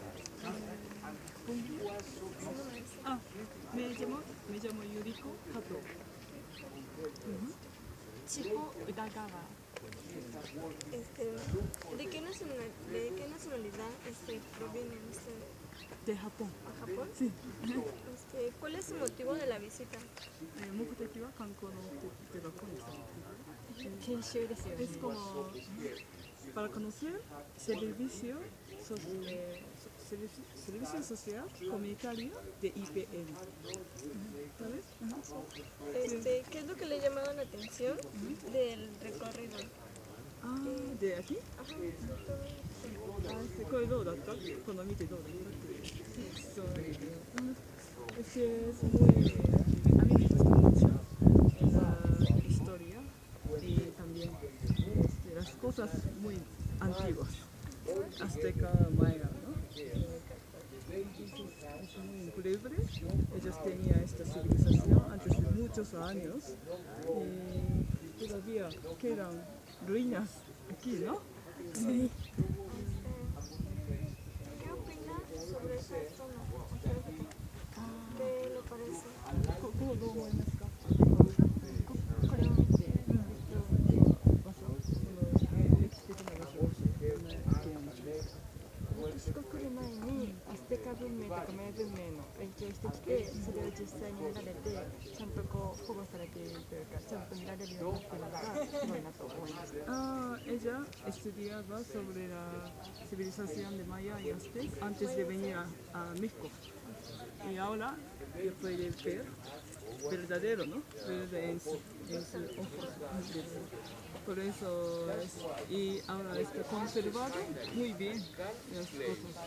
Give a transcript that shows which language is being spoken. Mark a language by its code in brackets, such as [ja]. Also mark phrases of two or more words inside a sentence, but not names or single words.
[es] me llamo Yuriko Kato. Chico Udagawa. ¿De qué nacionalidad provienen De Japón. a Japón? Sí. ¿Cuál es su motivo de la visita? [ja] 目的は観光の目的は研修ですよね。 [es] Es como para conocer servicio, servicio social comunitario de IPN. ¿Sabes? ¿Qué es lo que le ha llamado la atención del recorrido? Ah, de aquí. Ajá. [ja] これどうだった？この見てどうだった？ [es] そう。Es que es muy, a mí me gusta mucho la historia y también las cosas muy antiguas, azteca, maya, ¿no? Es muy increíble. Ellos tenían esta civilización antes de muchos años y todavía quedan ruinas aquí, ¿no? Sí. ¿Qué opina sobre esa zona arqueológica? ¿Qué le parece? [ja] ここどう思いますか？これを見て。場所、歴史的な場所、私が来る前にアステカ文明とかマヤ文明の勉強してきて、それを実際に見られて、ちゃんとこう保護されているというか、ちゃんと見られるようになっているのがすごいなと思いました。 [es] Ella estudiaba sobre la civilización de Maya y Aztec antes de venir a México. Y ahora ya puede ver verdadero, ¿no? Verde en sus ojos. Por eso y ahora está conservado muy bien las cosas.